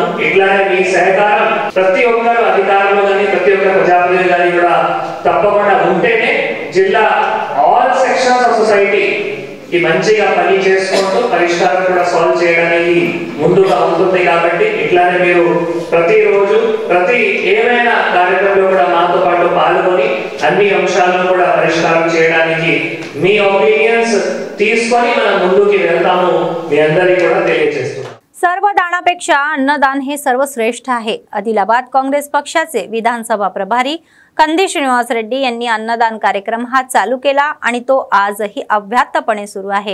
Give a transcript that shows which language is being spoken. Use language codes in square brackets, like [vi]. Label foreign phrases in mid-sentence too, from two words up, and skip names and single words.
[te] ఇట్లానే మీ సహకారం ప్రతి ఒక్కరు అధికారులు కానీ ప్రతి ఒక్క ప్రజాప్రతినిధి కానీ కూడా తప్పకుండా ఉంటేనే జిల్లా [en] all sections of society [te] మంచిగా పని చేసుకుంటూ పరిష్కారం కూడా సాల్వ్ చేయడానికి ముందుగా ఉంటుంది. కాబట్టి ఇట్లానే మీరు ప్రతిరోజు ప్రతి ఏమైనా కార్యక్రమంలో కూడా మాతో పాటు పాల్గొని అన్ని అంశాలను కూడా పరిష్కారం చేయడానికి మీ ఒపీనియన్స్ తీసుకొని మనం ముందుకు వెళ్తాము మీ అందరికీ కూడా తెలియజేస్తున్నాం. [mr] सर्व दानापेक्षा अन्नदान हे सर्वश्रेष्ठ आहे. आदिलाबाद काँग्रेस पक्षाचे विधानसभा प्रभारी कंदी श्रीनिवास रेड्डी यांनी अन्नदान कार्यक्रम हा चालू केला आणि तो आजही अव्याहतपणे सुरू आहे.